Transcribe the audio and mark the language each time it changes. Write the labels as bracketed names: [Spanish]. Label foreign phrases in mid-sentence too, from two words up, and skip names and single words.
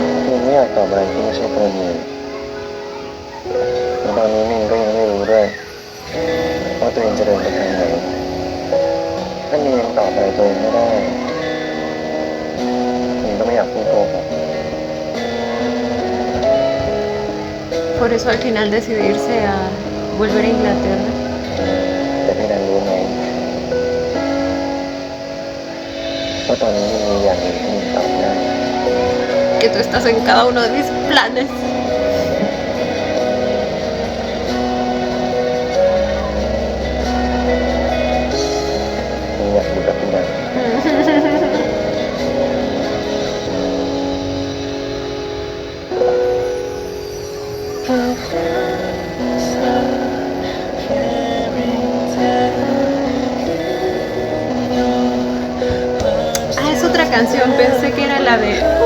[Thai] ยังไม่อยากตอบอะไรที่ไม่ใช่กรณีและตอนนี้มินก็ยังไม่รู้ด้วยว่าตัวเองจะเดินไปทางไหนถ้ามินยังตอบอะไรตัวเองไม่ได้มินก็ไม่อยากพูดโกหก [Spanish] Por eso al final decidirse a volver a Inglaterra. [Thai] แต่พี่ดันรู้ไหมว่าตอนนี้มินมีอย่างหนึ่งที่มินตอบได้ [Spanish] Que tú estás en cada uno de mis planes. [Thai] มินอยากอยู่กับพี่ดัน [Spanish] Ah, es otra canción, pensé que era la de...